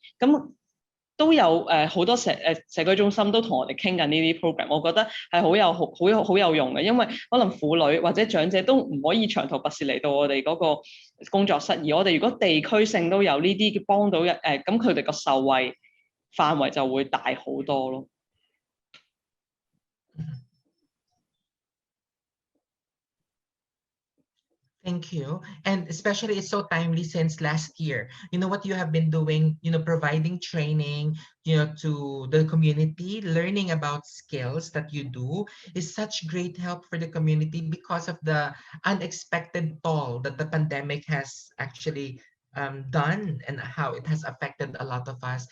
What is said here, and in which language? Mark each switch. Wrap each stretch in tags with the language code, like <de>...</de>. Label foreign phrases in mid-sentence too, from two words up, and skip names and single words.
<yue>咁都有好多社區中心都同我哋傾緊呢啲 program， 我覺得係好有用嘅，因為可能婦女或者長者都唔可以長途跋涉嚟到我哋嗰個工作室，而我哋如果地區性都有呢啲幫到咁佢哋個受惠範圍就會大好多咯。</yue> <en>Thank you. And especially it's so timely since last year, what you have been doing, providing training, to the community, learning about skills that you do is such great help for the community because of the unexpected toll that the pandemic has actually done and how it has affected a lot of us.</en>